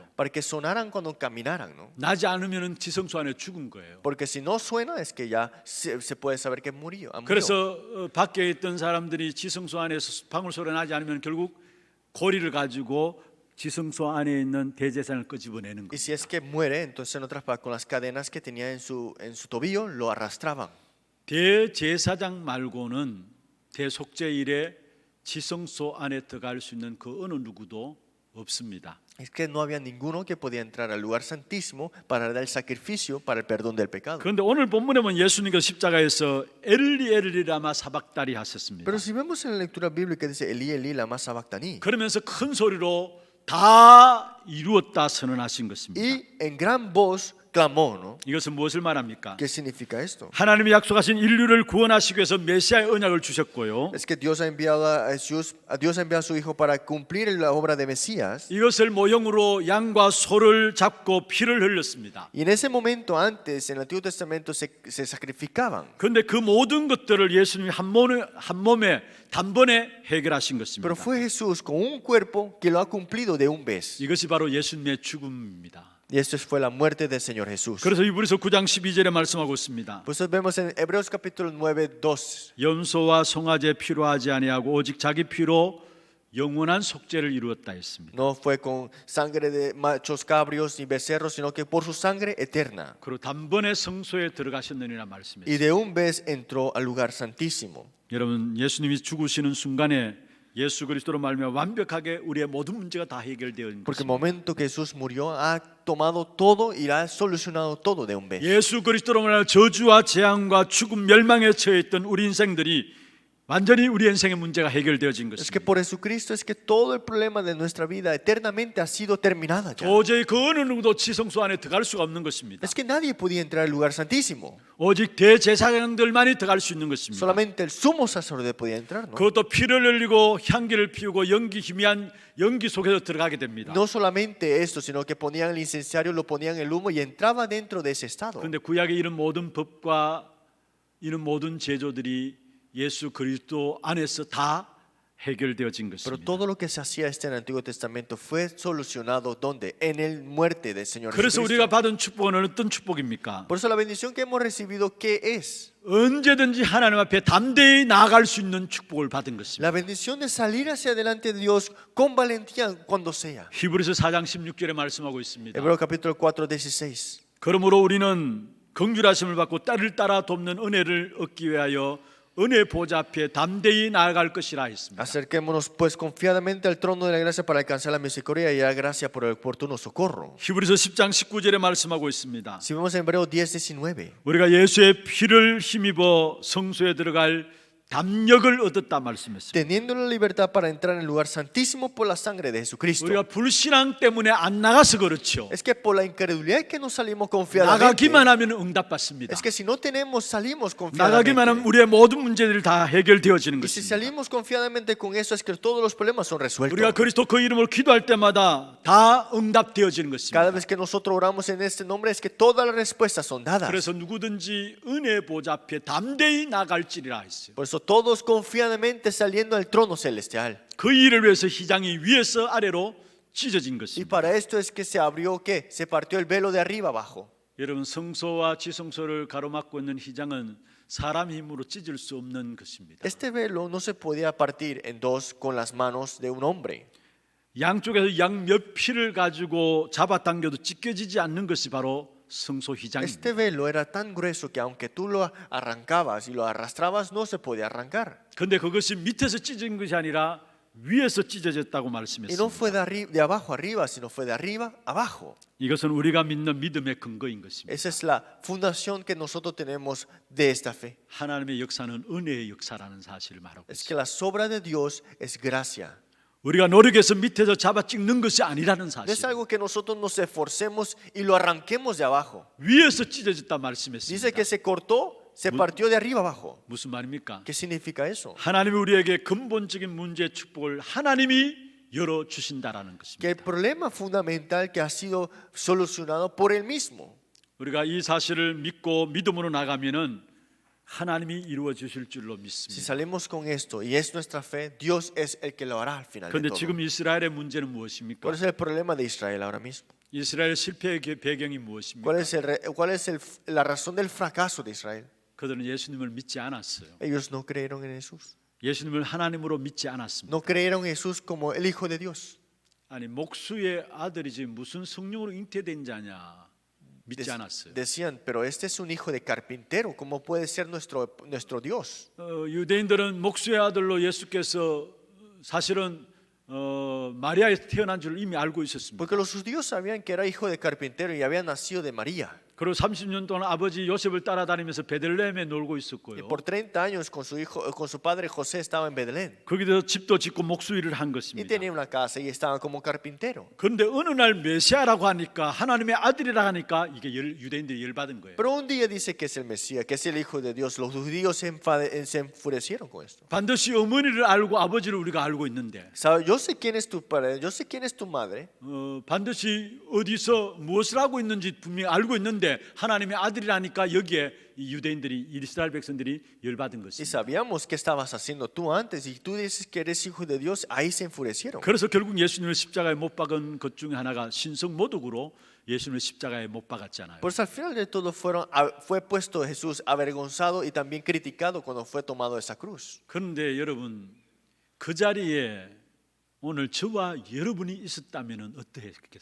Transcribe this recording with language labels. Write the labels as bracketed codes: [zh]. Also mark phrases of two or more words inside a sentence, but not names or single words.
[es] Para que sonaran cuando caminaran, ¿no? [ko] 나지 않으면은 지성소 안에 죽은 거예요. [es] Porque si no suena es que ya se puede saber que murió. [ko] 그래서 밖에 있던 사람들이 지성소 안에서 방울 소리 나지 않으면 결국 고리를 가지고 지성소 안에 있는 대제사장을 끄집어내는 [es] Y [ko] 거예요. [es] si es que muere, entonces en otras palabras, con las cadenas que tenía en su tobillo, lo arrastraban. [ko] 대제사장 말고는 대속죄일에 지성소 안에 들어갈 수 있는 그 어느 누구도 없습니다. [es] Es que no había ninguno que podía entrar al lugar santísimo para dar el sacrificio para el perdón del pecado. [ko] 그런데 오늘 본문에 보면 예수님께서 십자가에서 [arc] אלי אלי למה שבקתני [ko] 하셨습니다. [es] Pero si vemos en la lectura bíblica dice [arc] אלי אלי למה שבקתני. [ko] 그러면서 큰 소리로 다 이루었다 선언하신 것입니다. [es] Y en gran voz clamó, ¿no? [ko] 이것은 무엇을 말합니까? [es] ¿Qué significa esto? [ko] 하나님이 약속하신 인류를 구원하시기 위해서 메시아의 언약을 주셨고요. [es] Es que Dios ha enviado a Jesús, Dios ha enviado a su Hijo para cumplir la obra de Mesías. [ko] 이것을 모형으로 양과 소를 잡고 피를 흘렸습니다. [es] Y en ese momento antes, en el Antiguo Testamento, se sacrificaban. [ko] 그런데 그 모든 것들을 예수님이 한 몸에 단번에 해결하신 것입니다. [es] Pero fue Jesús con un cuerpo que lo ha cumplido de un vez. [ko] 이것이 바로 예수님의 죽음입니다. [es] Y esto fue la muerte del Señor Jesús. [ko] 그래서 히브리서 9장 12절에 말씀하고 있습니다. [es] Pues vemos en Hebreos capítulo 9, 2. [ko] 염소와 송아지 필요하지 아니하고 오직 자기 피로 영원한 속죄를 이루었다 했습니다. [es] No fue con sangre de machos cabrios ni becerros, sino que por su sangre eterna. [ko] 그리고 단번에 성소에 들어가셨느니라 말씀했습니다. [es] Y de un vez entró al lugar santísimo. [ko] 여러분 예수님이 죽으시는 순간에 예수 그리스도로 말미암아 완벽하게 우리의 모든 문제가 다 해결되어 있는 [es] Porque el [ko] 것입니다. [es] momento que Jesús murió ha tomado todo y ha solucionado todo de un vez. [ko] 예수 그리스도로 말미암아 저주와 재앙과 죽음 멸망에 처해 있던 우리 인생들이 완전히 우리 인생의 문제가 해결되어진 [es] Es que [ko] 것입니다. [es] por Jesucristo es que todo el problema de nuestra vida eternamente ha sido terminada ya. [ko] 도저히 그 어느 누구도 지성소 안에 들어갈 수가 없는 것입니다. [es] Es que nadie podía entrar al lugar santísimo. [ko] 오직 대제사장들만이 들어갈 수 있는 것입니다. [es] Solamente el sumo sacerdote podía entrar, ¿no? [ko] 그것도 피를 흘리고 향기를 피우고 연기 희미한 연기 속에서 들어가게 됩니다. [es] No solamente esto, sino que ponían el incensario, lo ponían en el humo y entraba dentro de ese estado. [ko] 그런데 구약의 이런 모든 법과 이런 모든 제조들이 예수 그리스도 안에서 다 해결되어진 [es] Pero [ko] 것입니다. [es] todo lo que se hacía en el Antiguo Testamento fue solucionado ¿dónde? En el muerte del Señor [ko] 그래서 [es] Jesucristo. [ko] 우리가 받은 축복은 어떤 축복입니까? [es] Por eso la bendición que hemos recibido, ¿qué es? [ko] 언제든지 하나님 앞에 담대히 나아갈 수 있는 축복을 받은 것입니다. [es] La bendición de salir hacia adelante de Dios con valentía cuando sea. [ko] 히브리서 4장 16절에 말씀하고 있습니다. [es] Hebreos capítulo 4, 16. [ko] 그러므로 우리는 긍휼하심을 받고 딸을 따라 돕는 은혜를 얻기 위하여 은혜 보좌 앞에 담대히 나아갈 것이라 했습니다. [es] Acerquémonos pues confiadamente al trono de la gracia para alcanzar la misericordia y la gracia por el oportuno socorro. [ko] 히브리서 10장 19절에 말씀하고 있습니다. [es] Si vemos en Hebreos 10, 19. [ko] 우리가 예수의 피를 힘입어 성소에 들어갈 담력을 얻었다 말씀했습니다. [es] Teniendo la libertad para entrar en el lugar santísimo por la sangre de Jesucristo. [ko] 우리가 불신앙 때문에 안 나가서 그렇죠. [es] Es que por la incredulidad que no salimos confiadamente. [ko] 나가기만 하면 응답받습니다. [es] Es que si no tenemos, salimos [ko] 나가기만 하면 [es] confiadamente. [ko] 우리의 모든 문제들이 다 해결되어지는 [es] Y si [ko] 것입니다. [es] salimos confiadamente con eso, es que todos los problemas son resueltos. [ko] 우리가 그리스도 그 이름을 기도할 때마다 다 응답되어지는 [es] Cada [ko] 것입니다. [es] vez que nosotros oramos en este nombre, es que todas las respuestas son dadas. [ko] 그래서 누구든지 은혜 보좌 앞에 담대히 나갈지리라 했어요. [es] Por eso todos confiadamente saliendo al trono celestial. [ko] 그 일을 위해서 휘장이 위에서 아래로 찢어진 [es] Y [ko] 것입니다. [es] para esto es que se abrió, ¿qué? Se partió el velo de arriba abajo. [ko] 여러분 성소와 지성소를 가로막고 있는 휘장은 사람 힘으로 찢을 수 없는 것입니다. [es] Este velo no se podía partir en dos con las manos de un hombre. [ko] 양쪽에서 양 몇 피를 가지고 잡아당겨도 찢겨지지 않는 것이 바로 성소휘장입니다. [es] Este velo era tan grueso que aunque tú lo arrancabas y lo arrastrabas, no se podía arrancar. [ko] 그런데 그것이 밑에서 찢어진 것이 아니라 위에서 찢어졌다고 [es] Y no [ko] 말씀했습니다. [es] fue de abajo arriba, sino fue de arriba abajo. [ko] 이것은 우리가 믿는 믿음의 근거인 것입니다. [es] Esa es la fundación que nosotros tenemos de esta fe. [ko] 하나님의 역사는 은혜의 역사라는 사실을 말하고 [es] Es [ko] 있습니다. [es] que la obra de Dios es gracia. [ko] 우리가 노력해서 밑에서 잡아 찍는 것이 아니라는 [es] No [ko] 사실. [es] es algo que nosotros nos esforcemos y lo arranquemos de abajo. [ko] 위에서 찢어졌다 [es] Dice [ko] 말씀했습니다. [es] que se cortó, se partió de arriba abajo. [ko] 무슨 말입니까? [es] ¿Qué significa eso? [ko] 하나님이 우리에게 근본적인 문제의 축복을 하나님이 열어 주신다라는 [es] Que el [ko] 것입니다. [es] problema fundamental que ha sido solucionado por él mismo. [ko] 우리가 이 사실을 믿고 믿음으로 나가면은 하나님이 이루어 주실 줄로 [es] Si [ko] 믿습니다. [es] salimos con esto y es nuestra fe, Dios es el que lo hará al final de [ko] 그런데 [es] todo. [ko] 지금 이스라엘의 문제는 무엇입니까? [es] ¿Cuál es el problema de Israel ahora mismo? [ko] 이스라엘 실패의 배경이 무엇입니까? [es] ¿Cuál es la razón del fracaso de Israel? [ko] 그들은 예수님을 믿지 않았어요. [es] Ellos no creyeron en Jesús. [ko] 예수님을 하나님으로 믿지 않았습니다. [es] No creyeron en Jesús como el Hijo de Dios. [ko] 아니 목수의 아들이지 무슨 성령으로 잉태된 자냐 믿지 않았어요. [es] Decían, pero este es un hijo de carpintero, ¿cómo puede ser nuestro Dios? [ko] 유대인들은 목수의 아들로 예수께서 사실은 마리아에서 태어난 줄 이미 알고 있었습니다. [es] Porque los judíos sabían que era hijo de carpintero y había nacido de María. [ko] 그리고 30년 동안 아버지 요셉을 따라다니면서 베들레헴에 놀고 [es] Y [ko] 있었고요. [es] por 30 años con su padre José estaba en Belén. [ko] 거기서 집도 짓고 목수 일을 한 [es] Y [ko] 것입니다. [es] tenía una casa y estaba como carpintero. [ko] 그런데 어느 날 메시아라고 하니까 하나님의 아들이라 하니까 이게 유대인들이 열받은 거예요. [es] Pero un día dice que es el Mesías, que es el Hijo de Dios. Los judíos se enfurecieron con esto. [ko] 반드시 어머니를 알고 아버지를 우리가 알고 있는데 [es] ¿Sabes? Yo sé quién es tu padre, yo sé quién es tu madre. [ko] 반드시 어디서 무엇을 하고 있는지 분명히 알고 있는데 하나님의 아들이라니까 여기에 이 유대인들이 이스라엘 백성들이 열받은 [es] Y [ko] 것입니다. [es] sabíamos qué estabas haciendo tú antes y tú dices que eres hijo de Dios, ahí se enfurecieron. [ko] 그래서 결국 예수님을 십자가에 못 박은 것 중에 하나가 신성모독으로 예수님을 십자가에 못 박았잖아요. [es] Pues al final de todo fue puesto Jesús avergonzado y también criticado cuando fue tomado de esa cruz. [ko] 그런데 여러분 그 자리에 오늘 저와 여러분이 있었다면 어떠했겠습니까?